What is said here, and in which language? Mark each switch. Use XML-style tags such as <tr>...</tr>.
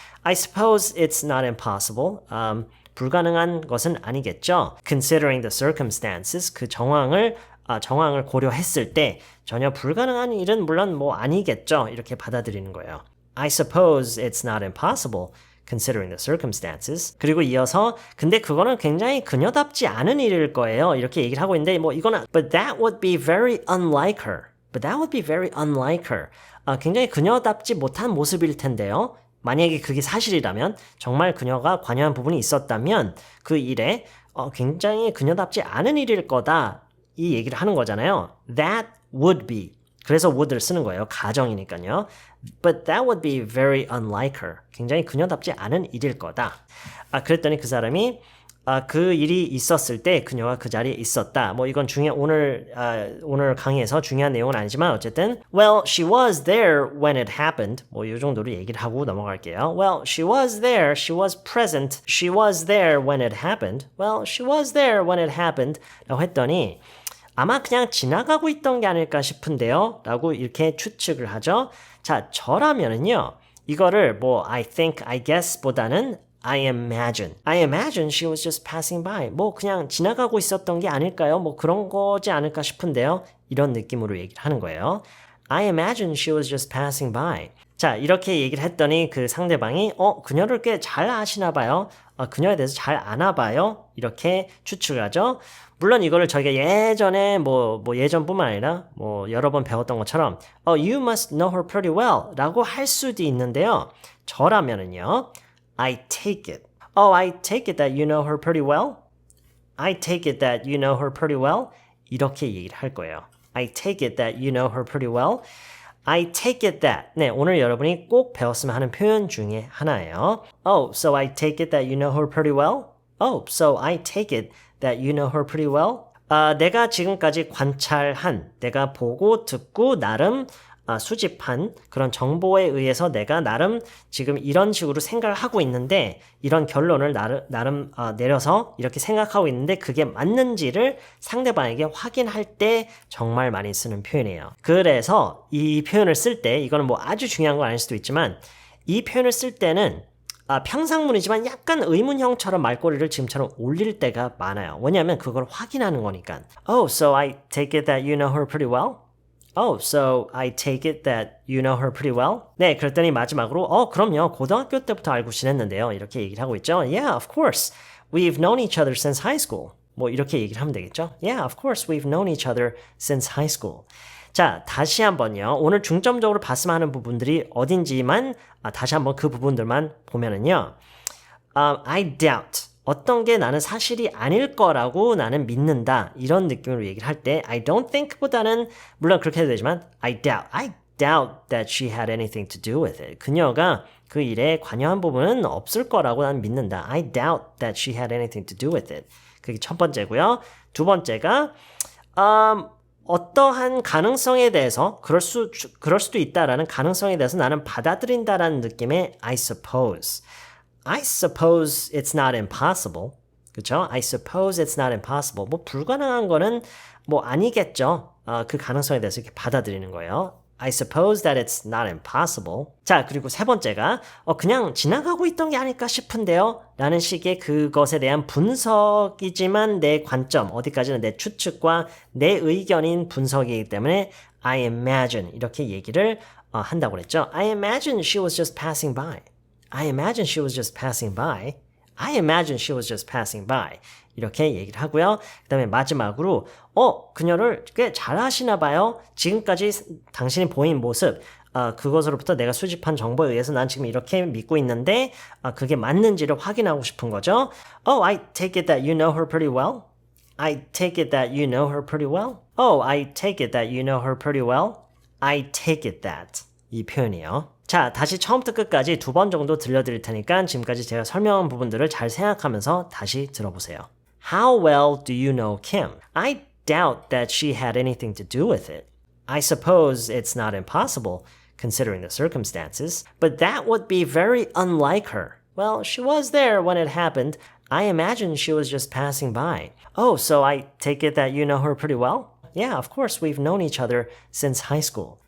<en>I suppose it's not impossible.</en> <ko>불가능한 것은 아니겠죠.</ko> <en>Considering the circumstances,</en> <ko>그 정황을 고려했을 때 전혀 불가능한 일은 물론 아니겠죠. 이렇게 받아들이는 거예요.</ko> <en>I suppose it's not impossible considering the circumstances.</en> <ko>그리고 이어서 근데 그거는 굉장히 그녀답지 않은 일일 거예요. 이렇게 얘기를 하고 있는데 이거는</ko> <en>But that would be very unlike her. But that would be very unlike her.</en> <ko>굉장히 그녀답지 못한 모습일 텐데요. 만약에 그게 사실이라면 정말 그녀가 관여한 부분이 있었다면 그 일에 굉장히 그녀답지 않은 일일 거다 이 얘기를 하는 거잖아요.</ko> <en>That would be.</en> <ko>그래서 would를 쓰는 거예요. 가정이니까요.</ko> <en>But that would be very unlike her.</en> <ko>굉장히 그녀답지 않은 일일 거다. 그랬더니 그 사람이 그 일이 있었을 때 그녀가 그 자리에 있었다. 이건 오늘 강의에서 중요한 내용은 아니지만 어쨌든</ko> <en>Well, she was there when it happened.</en> <ko>이 정도로 얘기를 하고 넘어갈게요.</ko> <en>Well, she was there. She was present. She was there when it happened. Well, she was there when it happened.</en> <ko>라고 했더니 아마 그냥 지나가고 있던 게 아닐까 싶은데요. 라고 이렇게 추측을 하죠. 자, 저라면은요. 이거를 I think, I guess 보다는</ko> <en>I imagine she was just passing by.</en> <ko>뭐 그냥 지나가고 있었던 게 아닐까요? 뭐 그런 거지 않을까 싶은데요. 이런 느낌으로 얘기를 하는 거예요.</ko> <en>I imagine she was just passing by.</en> <ko>자, 이렇게 얘기를 했더니 그 상대방이 그녀를 꽤 잘 아시나 봐요. 그녀에 대해서 잘 아나 봐요. 이렇게 추측하죠. 물론 이거를 저희가 예전에 뭐 예전뿐만 아니라 뭐 여러 번 배웠던 것처럼</ko> <en>you must know her pretty well</en> <ko>라고 할 수도 있는데요. 저라면은요.</ko> <en>I take it. I take it that you know her pretty well. I take it that you know her pretty well.</en> <ko>이렇게 얘기를 할 거예요.</ko> <en>I take it that you know her pretty well. I take it that.</en> <ko>네, 오늘 여러분이 꼭 배웠으면 하는 표현 중에 하나예요.</ko> <en>So I take it that you know her pretty well? So I take it that you know her pretty well?</en> <ko>내가 지금까지 관찰한, 내가 보고 듣고 나름 수집한 그런 정보에 의해서 내가 나름 지금 이런 식으로 생각을 하고 있는데 이런 결론을 나름 내려서 이렇게 생각하고 있는데 그게 맞는지를 상대방에게 확인할 때 정말 많이 쓰는 표현이에요. 그래서 이 표현을 쓸 때 이거는 뭐 아주 중요한 건 아닐 수도 있지만 이 표현을 쓸 때는 평상문이지만 약간 의문형처럼 말꼬리를 지금처럼 올릴 때가 많아요. 왜냐하면 그걸 확인하는 거니까.</ko> <en>So I take it that you know her pretty well? So I take it that you know her pretty well?</en> <ko>네, 그랬더니 마지막으로 그럼요. 고등학교 때부터 알고 지냈는데요. 이렇게 얘기를 하고 있죠.</ko> <en>Yeah, of course. We've known each other since high school.</en> <ko>뭐 이렇게 얘기를 하면 되겠죠.</ko> <en>Yeah, of course. We've known each other since high school.</en> <ko>자, 다시 한번요. 오늘 중점적으로 봤으면 하는 부분들이 어딘지만 다시 한번 그 부분들만 보면은요.</ko> <en>I doubt.</en> <ko>어떤 게 나는 사실이 아닐 거라고 나는 믿는다. 이런 느낌으로 얘기를 할 때 I don't think보다는 물론 그렇게 해도 되지만</ko> <en>I doubt that she had anything to do with it.</en> <ko>그녀가 그 일에 관여한 부분은 없을 거라고 나는 믿는다.</ko> <en>I doubt that she had anything to do with it.</en> <ko>그게 첫 번째고요. 두 번째가 어떠한 가능성에 대해서 그럴 수도 있다라는 가능성에 대해서 나는 받아들인다라는 느낌의 I suppose.</ko> <en>I suppose it's not impossible.</en> <ko>그렇죠?</ko> <en>I suppose it's not impossible.</en> <ko>뭐 불가능한 거는 뭐 아니겠죠. 그 가능성에 대해서 이렇게 받아들이는 거예요.</ko> <en>I suppose that it's not impossible.</en> <ko>자, 그리고 세 번째가 그냥 지나가고 있던 게 아닐까 싶은데요. 라는 식의 그것에 대한 분석이지만 내 관점, 어디까지는 내 추측과 내 의견인 분석이기 때문에 I imagine 이렇게 얘기를 한다고 그랬죠.</ko> <en>I imagine she was just passing by. I imagine she was just passing by. I imagine she was just passing by.</en> <ko>이렇게 얘기를 하고요. 그 다음에 마지막으로 그녀를 꽤 잘 아시나 봐요. 지금까지 당신이 보인 모습 그것으로부터 내가 수집한 정보에 의해서 난 지금 이렇게 믿고 있는데 그게 맞는지를 확인하고 싶은 거죠.</ko> <en>I take it that you know her pretty well. I take it that you know her pretty well. I take it that you know her pretty well. I take it that.</en> <ko>이 표현이에요. 자, 다시 처음부터 끝까지 2번 정도 들려드릴 테니까 지금까지 제가 설명한 부분들을 잘 생각하면서 다시 들어보세요.</ko> <en>How well do you know Kim? I doubt that she had anything to do with it. I suppose it's not impossible, considering the circumstances, but that would be very unlike her. Well, she was there when it happened. I imagine she was just passing by. So I take it that you know her pretty well? Yeah, of course, we've known each other since high school.</en>